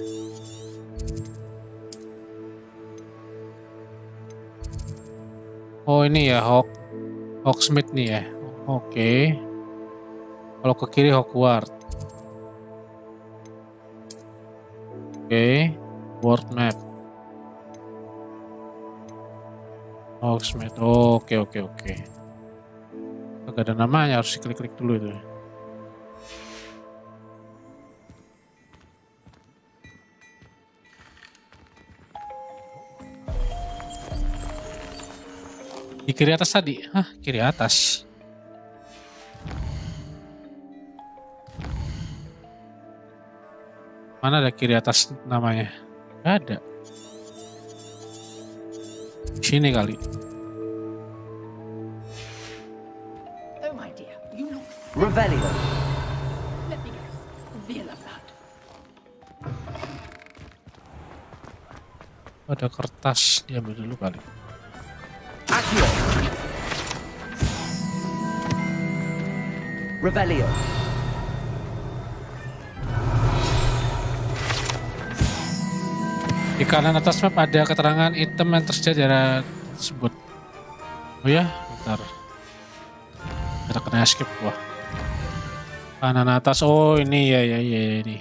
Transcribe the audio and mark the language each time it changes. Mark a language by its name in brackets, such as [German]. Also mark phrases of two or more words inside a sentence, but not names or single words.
[Indonesian] Oh ini ya Hogsmeade nih ya. Oke. Kalau ke kiri Hogwarts. Oke. [English] World map. Hogsmeade. [Indonesian] Oke. Gak ada namanya, harus klik-klik dulu itu. Di kiri atas tadi? Hah, kiri atas. Mana ada kiri atas namanya? Gak ada. Sini kali. [English] Oh my dear, you look. [Latin] Revelio. [English] Let me guess. Villa blood. [Indonesian] Ada kertas, diambil dulu kali. [Latin] Accio. Revelio. [Indonesian] Di kanan atas map ada keterangan item yang tersedia di area tersebut. Oh ya, bentar. Ada kena escape gua. Kanan atas, oh ini ya ini.